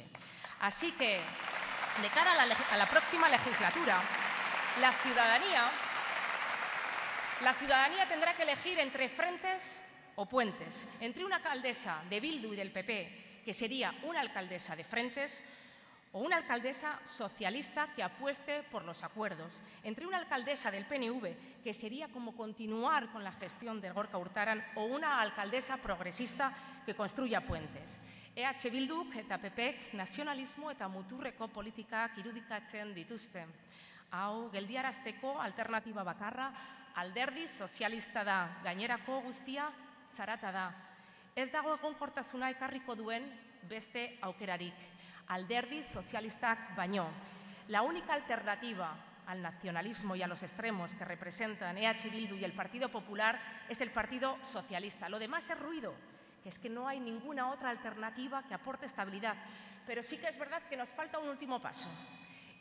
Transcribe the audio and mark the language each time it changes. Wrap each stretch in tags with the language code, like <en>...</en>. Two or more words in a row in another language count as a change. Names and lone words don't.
<es>Así que, de cara a la próxima legislatura, la ciudadanía tendrá que elegir entre frentes o puentes, entre una alcaldesa de Bildu y del PP, que sería una alcaldesa de frentes, o una alcaldesa socialista que apueste por los acuerdos, entre una alcaldesa del PNV, que sería como continuar con la gestión de Gorka Urtaran, o una alcaldesa progresista que construya puentes.</es> <eu>EH Bilduk eta PPek nazionalismo eta muturreko politikak irudikatzen dituzte. Hau, geldiarazteko alternatiba bakarra alderdi sozialista da, gainerako guztia zarata da. Ez dago egonkortasuna ekarriko duen beste aukerarik. Alderdi sozialistak baino.</eu> <es>La única alternativa al nacionalismo y a los extremos que representan EH Bildu y el Partido Popular es el Partido Socialista. Lo demás es ruido, que es que no hay ninguna otra alternativa que aporte estabilidad. Pero sí que es verdad que nos falta un último paso.</es>